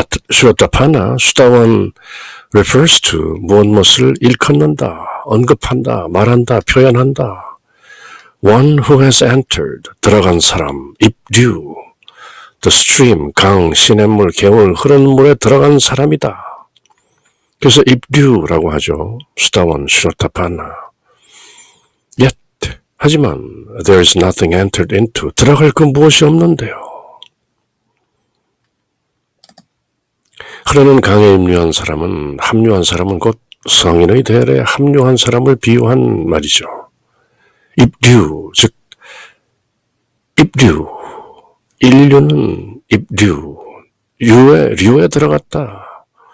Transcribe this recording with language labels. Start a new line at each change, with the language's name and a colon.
Korean: 슈로타파나, 수다원
English: refers to
Korean: 무엇을 일컫는다, 언급한다, 말한다, 표현한다.
English: One who has entered,
Korean: 들어간 사람, 입류,
English: the stream,
Korean: 강, 시냇물, 개울, 흐르는 물에 들어간 사람이다. 그래서 입류라고 하죠. 수다원, 슈로타파나.
English: Yet,
Korean: 하지만,
English: there is nothing entered into,
Korean: 들어갈 그 무엇이 없는데요. 흐르는 강에 합류한 사람은 곧 성인의 대열에 합류한 사람을 비유한 말이죠. 입류, 즉 입류, 인류는 입류, 류에 들어갔다.